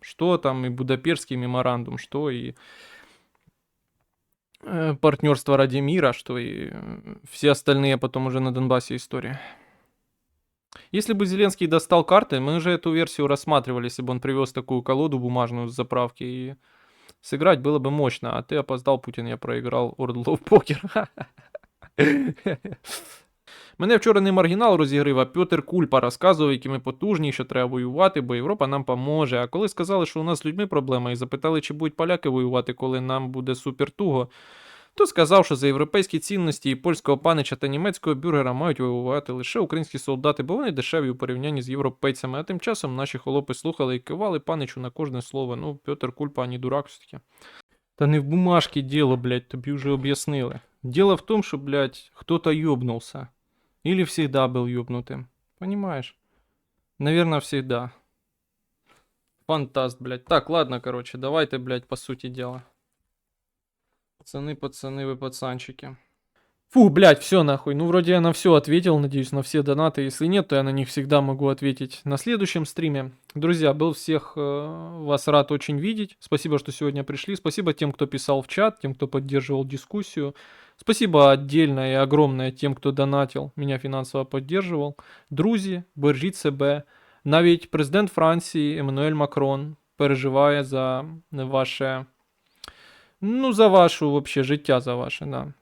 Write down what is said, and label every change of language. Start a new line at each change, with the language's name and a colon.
Russian: Что там и Будапештский меморандум, что и партнерство ради мира, что и все остальные потом уже на Донбассе истории. Если бы Зеленский достал карты, мы уже эту версию рассматривали, если бы он привез такую колоду бумажную с заправки, и сыграть было бы мощно. А ты опоздал, Путин, я проиграл World of Poker.
Ukrainian: Мене вчора не маргінал розігрив, а Пьотр Кульпа розказував, які ми потужні, що треба воювати, бо Європа нам поможе. А коли сказали, що у нас з людьми проблема, і запитали, чи будуть поляки воювати, коли нам буде супер туго, то сказав, що за європейські цінності і польського панича та німецького бюргера мають воювати лише українські солдати, бо вони дешеві у порівнянні з європейцями. А тим часом наші холопи слухали і кивали паничу на кожне слово.
Russian: Ну, Пьотр Кульпа, не дурак все-таки.
Ukrainian: Та не в бумажці діло, блядь, тобі вже об'яснили.
Russian: Дело в том, что, блядь, кто-то ёбнулся. Или всегда был ёбнутым. Понимаешь? Наверное, всегда. Фантаст, блядь. Так, ладно, короче, давайте, блядь, по сути дела. Пацаны, вы пацанчики. Фу, блядь, все нахуй. Ну, вроде я на все ответил, надеюсь, на все донаты. Если нет, то я на них всегда могу ответить на следующем стриме. Друзья, был всех вас рад очень видеть. Спасибо, что сегодня пришли. Спасибо тем, кто писал в чат, тем, кто поддерживал дискуссию. Спасибо отдельное и огромное тем, кто донатил, меня фінансово поддерживал.
Ukrainian: Друзі, бережіть себе. Навіть президент Франції Еммануель Макрон переживає за ваше...
Russian: Ну, за вашу вообще життя, за ваше, да.